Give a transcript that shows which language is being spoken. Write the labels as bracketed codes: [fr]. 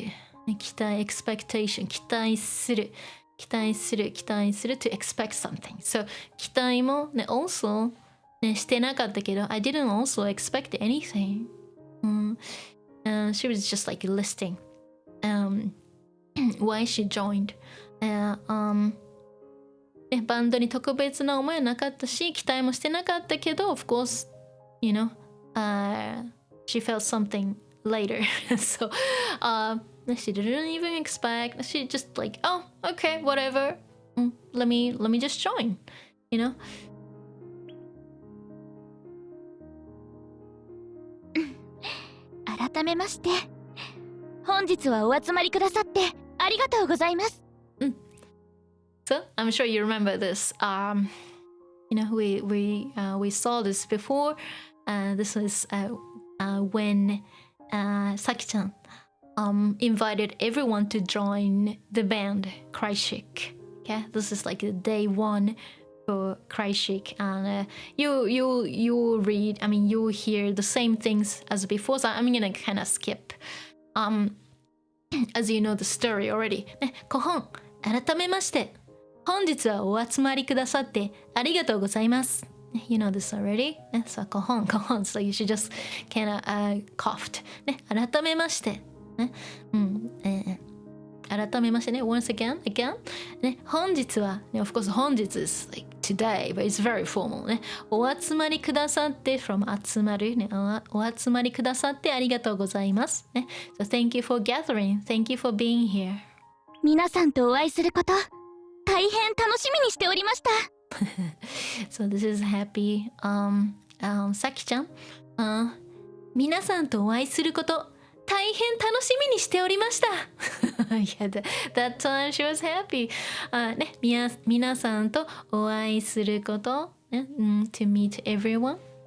[ja] ね、期待、expectation、期待する。期待する、期待する [en] to expect something. So [ja] 期待もね、 [en] also ね、 [ja] してなかったけど、 [en] I didn't also expect anything. She was just like listing why she joined. [ja] ね、バンドに特別な思いはなかったし、期待もしてなかったけど、 [en] of course, you know, she felt something later. So, she didn't even expect. She just like, oh, okay, whatever. Let me just join. You know. [ja] 改めまして、本日はお集まりくださってありがとうございます。 [en] So I'm sure you remember this. You know, we saw this before. This was when Saki-chan invited everyone to join the band CRYCHIC. Okay, this is like the day one for CRYCHIC, and you'll read. I mean, you'll hear the same things as before. So I'm gonna kind of skip. As you know the story already. [ja] ね、ご本改めまして、本日はお集まりくださってありがとうございます。 [en] You know this already? ね、そう、ご本。 So you should just kind of coughed. [ja] ね、改めまして。ね、改めましてね、 [en] once again. ね、本日は、ね、of course 本日 is like today, but it's very formal ね。 [ja] お集まりくださって from 集まるね、お集まりくださってありがとうございますね。 [en] So thank you for gathering, thank you for being here. [ja] 皆さんとお会いすること、大変楽しみにしておりました。 [en] So this is happy. [ja] Saki-chan, 皆さんとお会いすること。大変楽しみにしておりました。 [en] yeah, that time she was happy. [ja] ね、皆さんとお会いすること、ね、 [en] to meet everyone.